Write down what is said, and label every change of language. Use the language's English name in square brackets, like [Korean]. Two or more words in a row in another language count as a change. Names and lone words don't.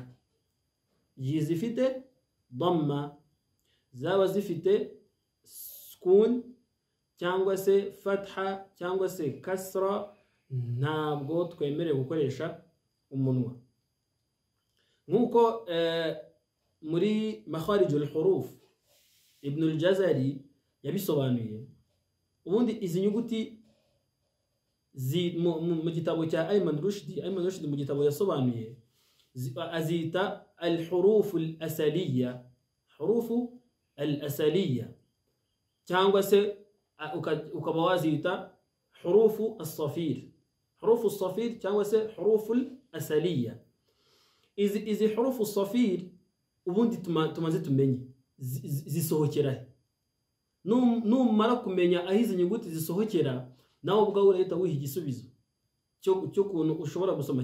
[Kinyarwanda] Igihe zifite dhamma, zaba zifite sukun cyangwa se fatha cyangwa se kasra, ntabwo twemerewe gukoresha umunwa. Nkuko muri [Arabic] مخارج الحروف [Kinyarwanda] Ibn al-Jazari yabisobanuye, ubundi izi nyuguti mu gitabo cya Ayman Rushdi mu gitabo yasobanuye [Arabic] azita الحروف الأصلية، حروف الأصلية, [Kinyarwanda] cyangwa se ukaba wazita [Arabic] حروف الصفير، حروف الصفير [Kinyarwanda] cyangwa se [Arabic] حروف الأصلية. [Kinyarwanda] Izi [Arabic] حروف الصفير [Kinyarwanda] ubundi tumaze tumenye zisohokera. Numara kumenya aho izi nyuguti zisohokera, nawe ubwawe urahita wiha igisubizo cyo kuntu ushobora gusoma.